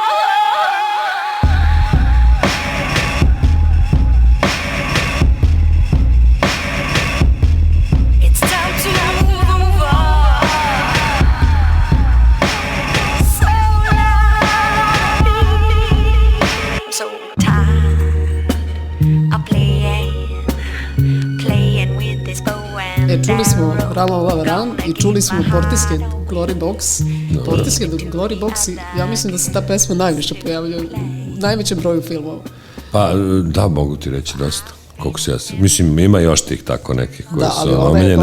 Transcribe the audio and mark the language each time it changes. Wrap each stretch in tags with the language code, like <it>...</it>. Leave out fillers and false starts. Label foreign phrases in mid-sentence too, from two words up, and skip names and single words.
<en>It's time to move on. So I'm so tired of playing with this bow and</en> <sr>Čuli smo</sr> <en>arrow.</en> <sr>Rama Lava Ram i čuli smo Portishead Glory Box. Portishead Glory Box i ja mislim da se ta pesma najviše pojavlja u najvećem broju filmova. Pa da, mogu ti reći dosta. Koliko se ja se... Mislim, ima još tih tako nekih koje Da, ali su ona je</sr>